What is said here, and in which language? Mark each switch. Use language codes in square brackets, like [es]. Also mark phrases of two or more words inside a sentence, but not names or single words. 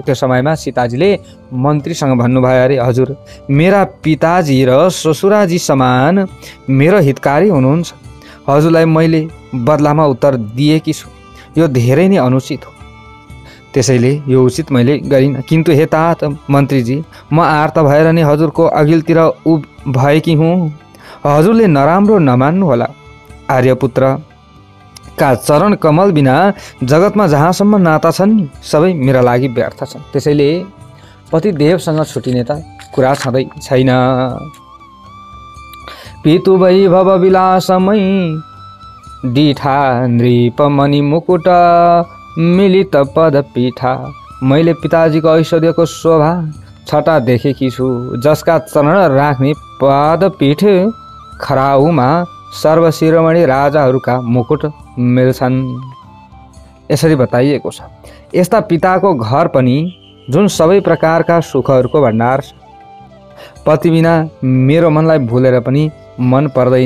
[ne] त्यो समयमा सीताजीले मन्त्रीसँग भन्नुभयो, अरे हजुर, मेरा पिताजी र ससुराजी समान मेरो हितकारी हुनुहुन्छ। हजुरलाई मैले बदलामा उत्तर दिएकी छु, यो धेरै नै अनुचित हो, त्यसैले यो उचित मैले गरिनँ। किन्तु हे तात मन्त्रीजी, म आर्त भएर नै हजुरको अघिल्तिर भएकी हुँ। हजुरले नराम्रो नमान्नु होला। आर्यपुत्र, का चरण कमल बिना जगतमा जहाँसम्म नाता छन् नि सबै मेरा लागि व्यर्थ छन्। त्यसैले पतिदेवसँग छुटिने त कुरा छँदै छैन। [awa] पितु वैभव विलासमै डिठा नृपमणि मुकुट मिलित पद पीठा। [ne] मैले पिताजीको ऐश्वर्यको शोभा छटा देखेकी छु, जसका चरण राख्ने पदपीठ खराउमा सर्वशिरोमणि राजाहरूका मुकुट मिल्छन्। यसरी बताइएको छ। यस्ता पिताको घर पनि जुन सबै प्रकारका सुखहरूको भण्डार छ, पति बिना मेरो मनलाई भुलेर पनि मन पर्दैन।